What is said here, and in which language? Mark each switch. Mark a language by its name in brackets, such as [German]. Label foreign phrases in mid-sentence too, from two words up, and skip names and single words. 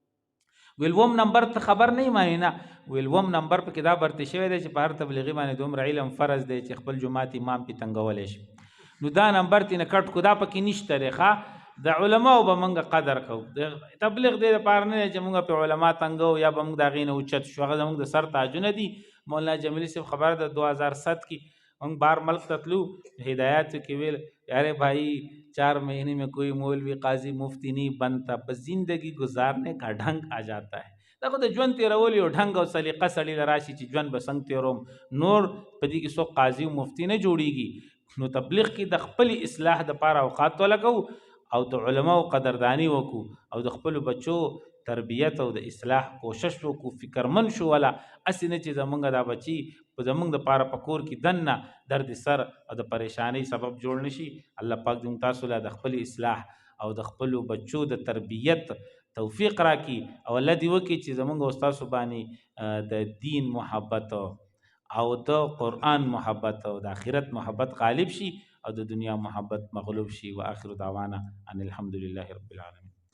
[Pashto] ویل 1 نمبر ته خبر نه یې معنی نه ویل 1 نمبر پکې دا برتې شوی دی چې په هر تبلیغي باندې دومره علم فرض دی چې خپل جومات امام پې تنګولی شي نو دا نمبر تې نه کټ کو دا پکې نشته دی ښه د علماو به موږ قدر کوو. تبلیغ دې دپاره نه دی چې موږ پې علما تنګو یا به موږ د هغې نه اوچت شو هغه زموږ د سر تاجونه دي. مولانا جمیل صاحب خبره ده 2007 کې موږ بار ملک ته تلو هدایاتو کې ویل [Urdu] ارے بھائی 4 مہینے میں کوئی مولوی قاضی مفتی نہیں بنتا بس زندگی گزارنے کا ढंग آ جاتا ہے. [Pashto] دا خو د ژوند تېرول یو ढंग او سلیقه سړي له راشي چې ژوند به څنګه تېروم نور په دې کې څوک قاضي او مفتی نه جوړیږي. نو تبلیغ کې د خپلې اصلاح دپاره اوقات ولګو او د علماو قدردانی وکړو او د خپلو بچو تربیت او د اصلاح کوشش وکړو فکرمن شو ولا هسې نه چې زمونږ دا بچي په زمونږ دپاره په کور کې دننه درد سر او د پریشانۍ سبب جوړ نشي. الله پاک دې موږ تاسو له د خپلې اصلاح او د خپلو بچو د تربیت توفیق راکړي او الله دې وکړي چې زمونږ او ستاسو باندې د دین محبت او د قرآن محبت او د آخرت محبت غالب شي او د دنیا محبت مغلوب شي. [Arabic] و آخر دعوانا ان الحمد لله رب العالمین.